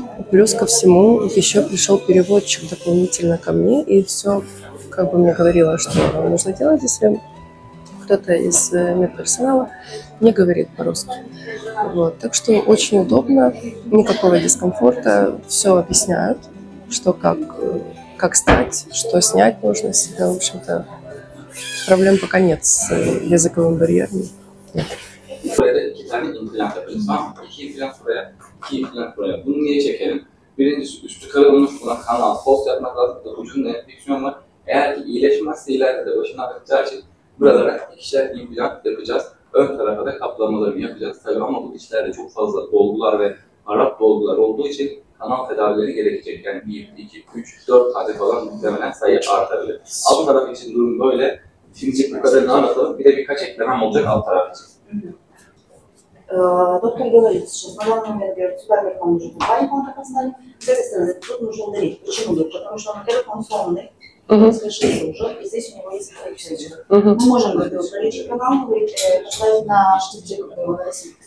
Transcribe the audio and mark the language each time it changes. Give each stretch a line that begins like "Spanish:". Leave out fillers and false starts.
Russian: Плюс ко всему еще пришел переводчик дополнительно ко мне, и все как бы мне говорило, что нужно делать, если кто-то из медперсонала не говорит по-русски. Вот. Так что очень удобно, никакого дискомфорта, все объясняют, что как стать, что снять нужно с себя. В общем-то, проблем пока нет с языковым барьером. Нет.
Turkish: Buraya iki tane implant yaparız. Tamam mı? İki implant buraya, iki implant buraya. Bunu niye çekelim? Birincisi üstü kırılmış, buna kanal, post yapmak lazım. Ucunda enfeksiyon var. Eğer ki iyileşmezse ileride de başına bakacağı için buralara ikişer implant yapacağız. Ön tarafa da kaplamalarını yapacağız. Tabii ama bu dişlerde çok fazla dolgular ve Arap dolgular olduğu için kanal tedavileri gerekecek. Yani 1, 2, 3, 4 tane falan muhtemelen sayı artabilir. Alt taraf için durum böyle. Şimdilik bu kadarını anlatalım. Bir de birkaç eklemem olacak alt taraf için.
Russian: Доктор говорит, что на данный момент, говорит, сюда нам нужно два импланта поставить, с этой стороны тут нужно удалить. Почему? Потому что, во-первых, он сломанный, он скошился уже, и здесь у него есть инфекция. Мы можем, говорит, удалить канал, говорит, поставить на штифте, который его носит.